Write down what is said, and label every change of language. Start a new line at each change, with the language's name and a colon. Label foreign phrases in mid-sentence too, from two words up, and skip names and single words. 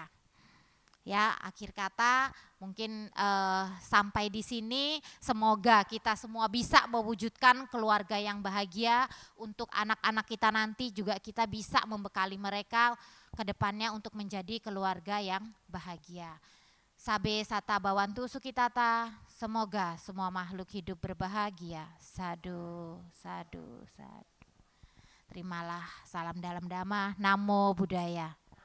Indonesian: Ya, akhir kata mungkin sampai di sini. Semoga kita semua bisa mewujudkan keluarga yang bahagia. Untuk anak-anak kita nanti juga kita bisa membekali mereka ke depannya untuk menjadi keluarga yang bahagia.
Pali: Sabe sata bawantu sukitata,
Indonesian: semoga semua makhluk hidup berbahagia.
Pali: Sadu, sadu, sadu.
Indonesian: Terimalah salam dalam dhamma,
Pali: namo buddhaya.